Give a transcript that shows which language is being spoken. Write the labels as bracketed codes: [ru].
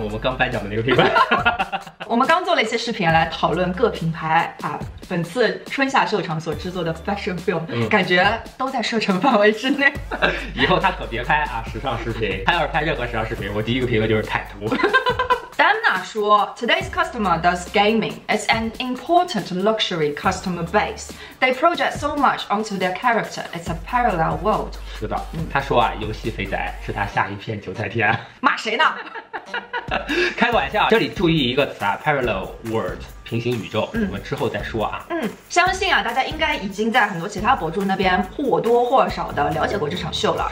[zh] 我们刚颁奖的那个品牌。我们刚做了一些视频来讨论各品牌啊，本次春夏秀场所制作的 fashion film，感觉都在射程范围之内。以后他可别拍啊时尚视频，他要是拍任何时尚视频，我第一个评论就是太土。 [en] Damna [zh] 说 [en] ，Today's customer does gaming. It's an important luxury customer base. They project so much onto their character. It's a parallel world. [zh] 是的，他说啊，游戏肥宅是他下一片韭菜田。骂谁呢？开个玩笑，这里注意一个词啊 ， [en] parallel world。 [zh] 平行宇宙，我们之后再说啊。相信啊，大家应该已经在很多其他博主那边或多或少的了解过这场秀了。